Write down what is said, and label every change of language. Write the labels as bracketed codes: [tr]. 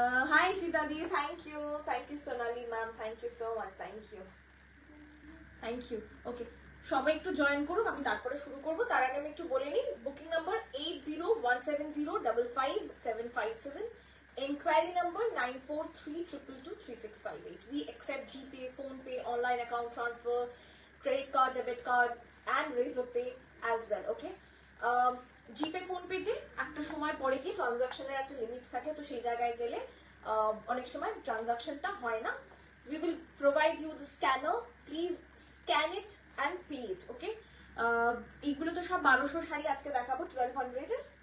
[en] Hi Sheeta di, thank you Sonali ma'am, thank you so much, thank you. [bn] Okay, সবাই একটু join করুন, আমি তারপরে শুরু করব। তার আগে আমি একটু বলে নিই, booking number 8017055757, [en] inquiry number [bn] 9432223658. [en] We accept GPay, phone pay, online account transfer, credit card, debit card and Razor Pay as well. [bn] Okay, GPay phone পেতে একটা সময় পরে কি ট্রানজাকশনের একটা লিমিট থাকে, তো সেই জায়গায় গেলে অনেক সময় ট্রানজাকশনটা হয় না। [en] We will provide you the scanner, please scan it and pay it. [bn] ওকে, এইগুলো তো সব 1200 শাড়ি আজকে দেখাবো 1200 এর।